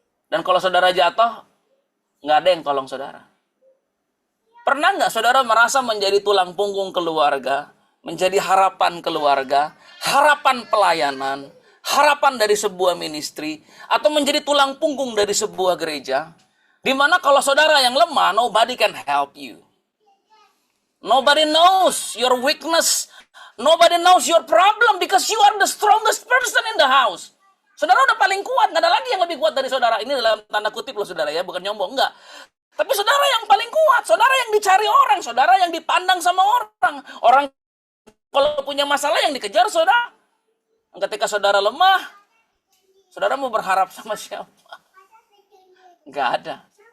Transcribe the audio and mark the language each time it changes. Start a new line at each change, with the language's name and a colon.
Indonesian: Dan kalau saudara jatuh, nggak ada yang tolong saudara. Pernah nggak saudara merasa menjadi tulang punggung keluarga, menjadi harapan keluarga, harapan pelayanan, harapan dari sebuah ministry, atau menjadi tulang punggung dari sebuah gereja, di mana kalau saudara yang lemah,
English: nobody can help you. Nobody knows your weakness. Nobody knows your problem because you are the strongest person in the house.
Indonesian: Saudara udah paling kuat, nggak ada lagi yang lebih kuat dari saudara. Ini dalam tanda kutip loh saudara ya, bukan nyombong, enggak. Tapi saudara yang paling kuat, saudara yang dicari orang, saudara yang dipandang sama orang. Orang kalau punya masalah yang dikejar saudara. Ketika saudara lemah, saudara mau berharap sama siapa? Nggak ada.